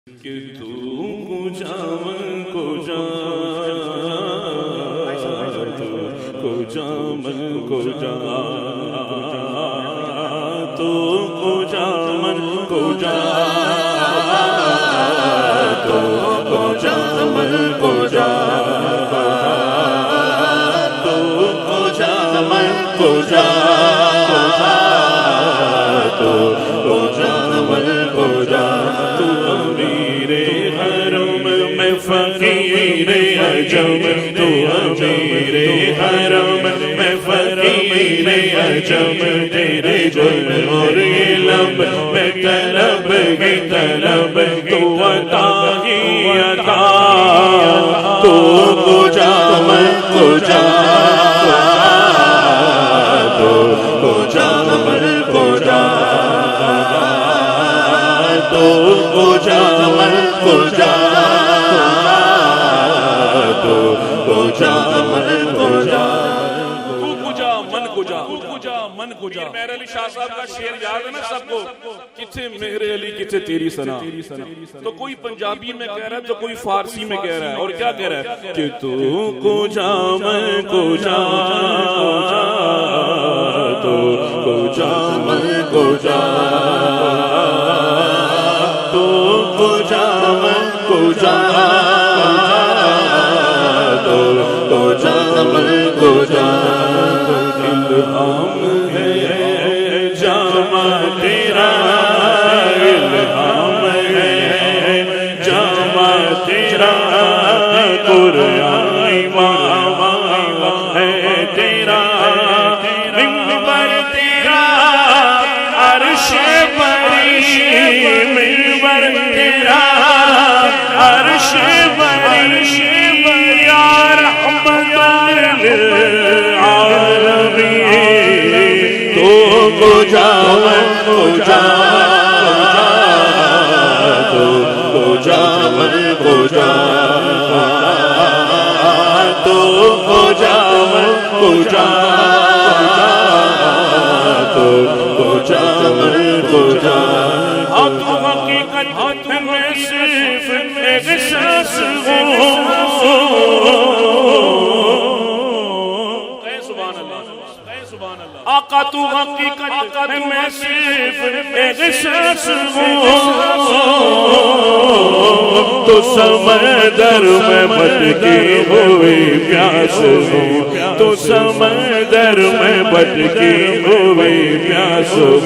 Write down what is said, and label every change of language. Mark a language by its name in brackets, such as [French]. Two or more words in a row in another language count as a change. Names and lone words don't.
[Persian] کہ تو کجا من کجا کجا من کجا تو کجا من کجا تو کجا من کجا تو کجا من کجا تو کجا من کجا [Urdu] تو امیر حرم میں فقیر عجم تو امیر حرم میں فقیر عجم تیرے جل اور یہ لب میں طلب ہی طلب تو عطا ہی عطا [Persian] تو کجا من کجا تو کجا من کجا تو کجا من کجا تو کجا من کجا من کجا [Urdu] مہر علی شاہ صاحب کا شعر یاد ہے نا سب کو؟ [Punjabi] کتھے مہر علی کتھے تیری ثنا. [Urdu] تو کوئی پنجابی میں کہہ رہا ہے تو کوئی فارسی میں کہہ رہا ہے. اور کیا کہہ رہا ہے کہ [Persian] تو کجا من کجا تو کجا من کجا تو کجا من کجا تو کجا من کجا [Urdu] الہام ہے جامع تیرا الہام ہے جامع تیرا قرآن امام ہے تیرا منبر تیرا عرش بری منبر تیرا عرش بری یا رحمت [Persian] للعالمین تو کجا من کجا تو کجا من کجا تو کجا من کجا تو کجا من کجا [Urdu] اب تو حقیقت میں صرف ایک شخص ہوں. آقا تو حقیقت میں صرف ایک شخص ہوں تو سمندر میں بھٹکی ہوئی پیاس ہوں تو سمندر میں بھٹکی ہوئی پیاس ہوں.